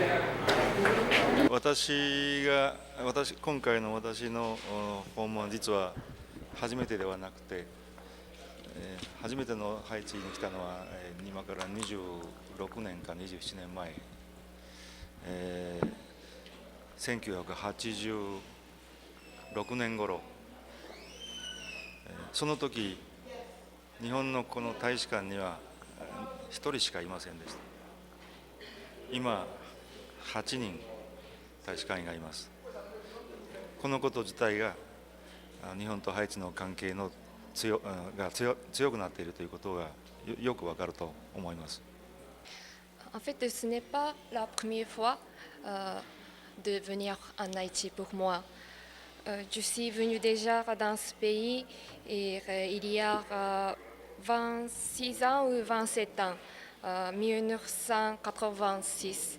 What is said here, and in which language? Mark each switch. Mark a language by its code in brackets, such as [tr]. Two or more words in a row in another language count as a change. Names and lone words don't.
[ja] 今回の私の訪問は実は初めてではなくて、初めてのハイチに来たのは今から26年か27年前、1986年頃、その時日本のこの大使館には1人しかいませんでした。今8人大使館員がいます。このこと自体が日本とハイチの関係の強くなっているということがよくわかると思います。 [fr] En fait, ce n'est pas la première fois de venir en Haïti pour moi. Je suis venue déjà dans ce pays et, il y a 26 ans ou 27 ans, 1986.